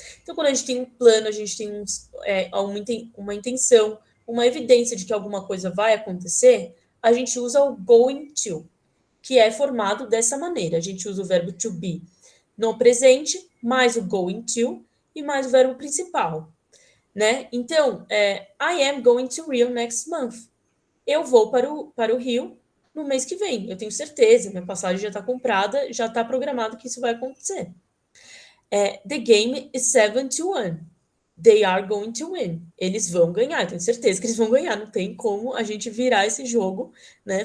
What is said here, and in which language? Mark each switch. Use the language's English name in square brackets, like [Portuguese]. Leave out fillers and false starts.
[Portuguese] Então, quando a gente tem um plano, a gente tem uma intenção, uma evidência de que alguma coisa vai acontecer, a gente usa o going to, que é formado dessa maneira. A gente usa o verbo to be no presente, mais o going to e mais o verbo principal, né? Então, [English] I am going to Rio next month. [Portuguese] Eu vou para o Rio no mês que vem. Eu tenho certeza, minha passagem já está comprada, já está programado que isso vai acontecer. [English] The game is 7-1. They are going to win. [Portuguese] Eles vão ganhar, eu tenho certeza que eles vão ganhar. Não tem como a gente virar esse jogo, né?